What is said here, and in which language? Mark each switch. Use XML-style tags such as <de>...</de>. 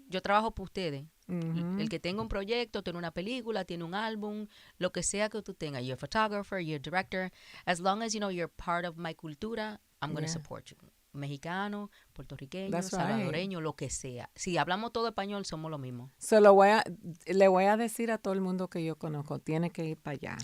<es>Yo trabajo para ustedes. El que tenga un proyecto, tiene una película, tiene un álbum, lo que sea que tú tengas.</es> <en>You're a photographer, you're a director. As long as, you're part of my cultura, I'm going to support you.</en> <es>Mexicano, puertorriqueño, salvadoreño, lo que sea. Si hablamos todo español, somos lo mismo. Le voy a decir a todo el mundo que yo conozco, tiene que ir para allá.</es>